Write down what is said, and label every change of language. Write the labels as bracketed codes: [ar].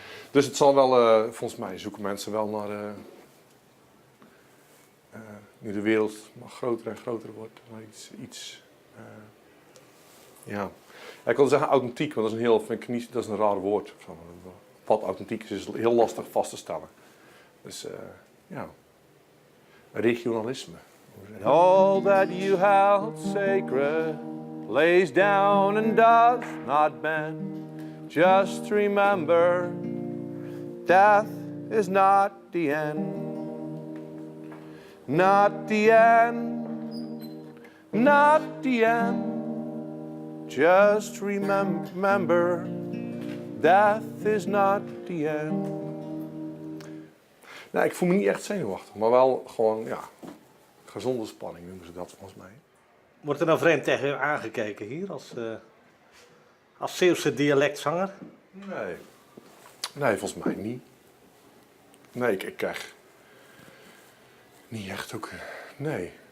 [nl] Dus het zal wel, volgens mij zoeken mensen wel naar, nu de wereld maar groter en groter wordt, naar iets ja. Ik wilde zeggen authentiek, want dat is een raar woord. Wat authentiek is heel lastig vast te stellen. Dus ja, regionalisme. [en] All that you held sacred lays down and does not bend. Just remember, death is not the end. Not the end, not the end. Just remember, death is not the end. [nl] Nou, ik voel me niet echt zenuwachtig, maar wel gewoon, ja, gezonde spanning noemen ze dat volgens mij. Wordt er nou vreemd tegen u aangekeken hier als Zeeuwse dialectzanger? Nee, volgens mij niet. Nee, ik krijg Niet echt ook. Nee.